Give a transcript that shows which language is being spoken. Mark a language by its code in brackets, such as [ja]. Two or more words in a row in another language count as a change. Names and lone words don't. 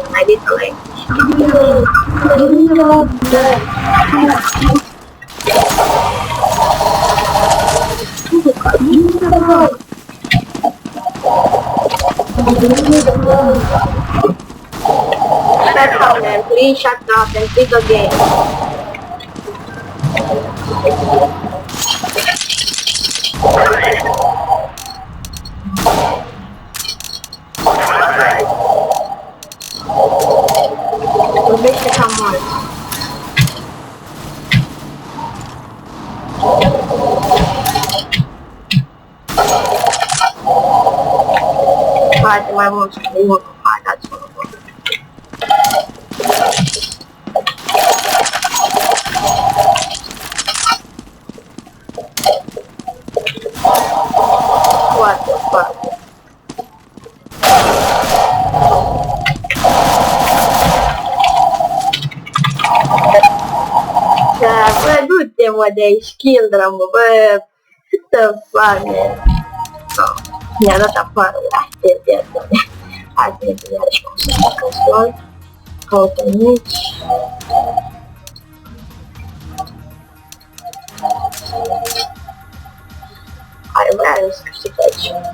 [en] I need to language. Shut up, man. Please shut up and pick a game. [ro] Vorbește cam mult. Haide mai mult, hai, dați-mă. [en] What the fuck? [ro] Bă, du-te, mă, de aici, [en] Children, bă, what the fuck, man? [ro] Mi-a dat afară, te pierdă. Hai să ne vedem iarăși cum să fac asta. Căutăm aici. Hai, vreau să câștig aici.